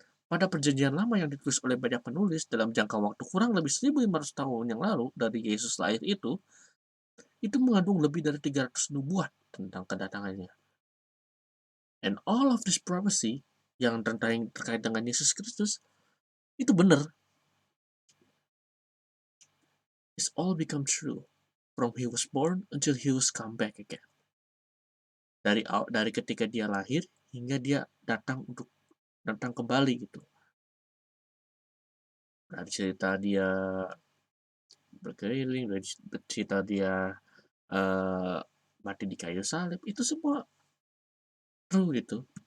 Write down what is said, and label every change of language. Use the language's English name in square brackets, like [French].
[Indonesian] Pada perjanjian lama yang ditulis oleh banyak penulis dalam jangka waktu kurang lebih 1500 tahun yang lalu dari Yesus lahir itu mengandung lebih dari 300 nubuat tentang kedatangannya. [English] And all of this prophecy [Indonesian] yang terkait dengan Yesus Kristus itu benar. [English] It's all become true from he was born until he was come back again. [Indonesian] Dari ketika dia lahir hingga dia datang kembali gitu. Dari cerita dia berkeliling, dari cerita dia mati di kayu salib, itu semua true gitu.